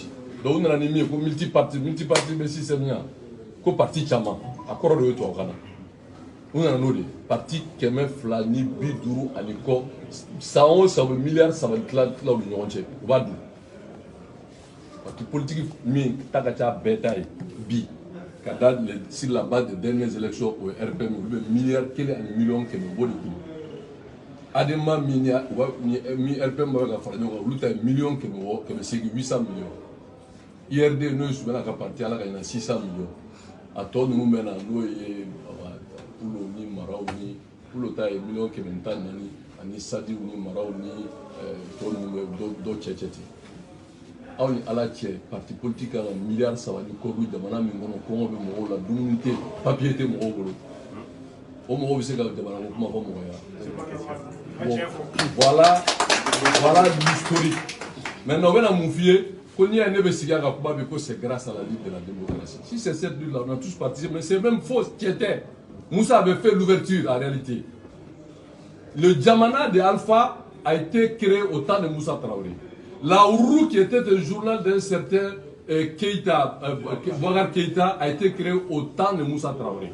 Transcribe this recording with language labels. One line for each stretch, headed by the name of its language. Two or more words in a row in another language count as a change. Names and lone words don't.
Bambara: Donc u nana ni min ye ko multiparti bɛ système ɲa ko parti caman a kɔrɔ de ye tubabukan na. U nana n'o de ye parti 250 ani kɔ san o san u bɛ miliyari 3 tila u ni ɲɔgɔn cɛ u b'a dun. Parti politique min ta ka ca bɛɛ ta ye bi ka da
French: sur la base des dernières élections au RPM
Bambara: olu bɛ miliyari 1 ani miliyɔn 100 b'o de kun. Adema min RPM bɛ ka fara ɲɔgɔn kan olu ta ye miliyɔn 800 millions. IRD n'o ye Sumana ka parti ala ka ɲina 600 millions. A tɔ ninnu bɛ na n'o ye Pulo ni Maraw ni Pulo ta ye miliyɔn 114 ani Sadiw ni Maraw ni tɔ ninnu bɛ dɔ cɛ ten. Aw ni ala cɛ
French: parti politique
Bambara: kan ka miliyari 3 ni kɔ don jamana min kɔnɔ kɔngɔ bɛ mɔgɔw la dumuni tɛ papier tɛ mɔgɔw bolo o mɔgɔw bɛ se ka jamana ko kuma fɔ mɔgɔ ye.
French: Voilà l'historique. Maintenant on
Bambara: bɛna mun f'i ye ko n'i y'a ne bɛ sigi a ka kuma bɛ ko
French: c'est grâce à la lutte de la démocratie. Si c'est cette lutte là on a tous participé mais c'est même faux tiɲɛ. Moussa avait fait l'ouverture en réalité. Le Jamana de Alpha a été créé au temps de Moussa Traoré. La Ourou, qui était un journal d'un certain Keïta, Boubacar Keïta, a été créé au temps de Moussa Traoré.